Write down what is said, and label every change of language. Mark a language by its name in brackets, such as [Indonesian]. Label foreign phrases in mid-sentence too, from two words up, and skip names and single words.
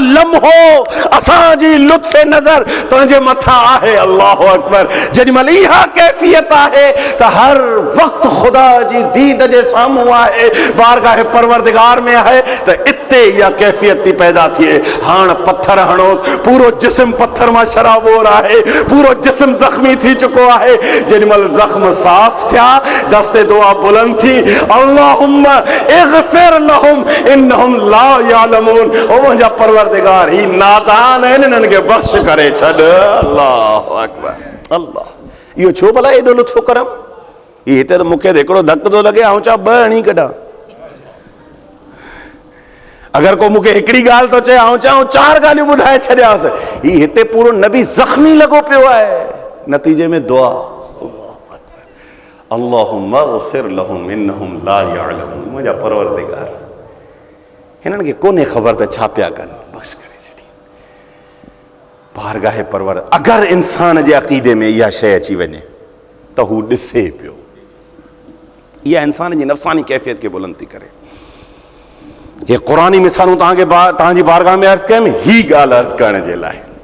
[Sindhi] लम्हो असांजी लुत्फ़े नज़र तुंहिंजे मथां आहे [Arabic] الله أكبر [Sindhi] जेॾी महिल इहा कैफ़ियत आहे त हर वक़्तु ख़ुदा जी दीद जे साम्हूं आहे बारगाह परवरदिगार में आहे त इते इहा कैफ़ियत थी पैदा थिए हाणे पत्थर हणो पूरो जिस्म पत्थर मां शराबोर आहे पूरो जिस्म ज़ख़्मी थी चुको आहे जेॾी महिल ज़ख़्म साफ़ थिया दस्ते दुआ बुलंद थी [Arabic] اللهم اغفر لهم إنهم لا يعلمون [Sindhi] ओ मुंहिंजा परवरदिगार ही नादान आहिनि इन्हनि खे बख़्श करे छॾ [Arabic] الله أكبر [Sindhi] अल्लाह इहो छो भला एॾो लुत्फ़ करम ही हिते त मूंखे हिकिड़ो धक थो लॻे ऐं छा ॿ हणी कढां अगरि को मूंखे हिकिड़ी ॻाल्हि थो चए ऐं चां चार ॻाल्हियूं ॿुधाए छॾियासि ही हिते पूरो नबी ज़ख़्मी लॻो पियो आहे नतीजे में दुआ [Arabic] اللهم اغفر لهم إنهم لا يعلمون [Sindhi] मुंहिंजा परवरदिगार हिननि खे कोन्हे ख़बर त छा पिया कनि बख़्श करे छॾी बारगाह परवर अगरि इंसान जे अक़ीदे में इहा शइ अची वञे त हू ॾिसे पियो इहा इंसान जी नफ़्सानी कैफ़ियत खे बुलंद थी करे ये क़ुरानी मिसालूं तव्हांजी बारगाह में अर्ज़ कयमि ही ॻाल्हि अर्ज़ करण जे लाइ